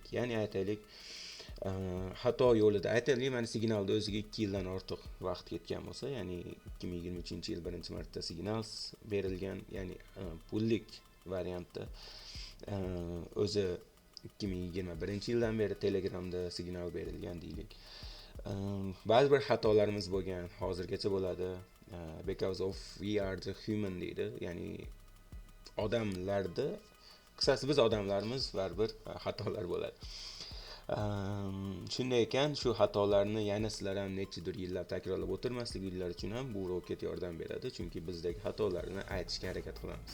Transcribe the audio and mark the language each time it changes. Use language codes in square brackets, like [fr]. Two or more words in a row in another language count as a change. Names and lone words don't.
[uz] Ya'ni aytaylik, xato yo'lida aytaylik, mana signalda o'ziga 2 yildan ortiq vaqt ketgan bo'lsa, ya'ni 2023-yil birinchi marta signals berilgan, ya'ni pullik variantda o'zi 2021-yildan beri Telegramda signal berilgan deylik. Ba'zi bir xatolarimiz bo'lgan, hozirgacha bo'ladi. [en] Because of we are the human [uz] deydi, ya'ni odamlarda, qisqasi biz odamlarimiz, baribir xatolar bo'ladi. Shunday ekan, shu xatolarni yana sizlar ham nechadir yillar takrorlab o'tirmasliginglar uchun ham bu Rocket yordam beradi, chunki bizdagi xatolarni aytishga harakat qilamiz.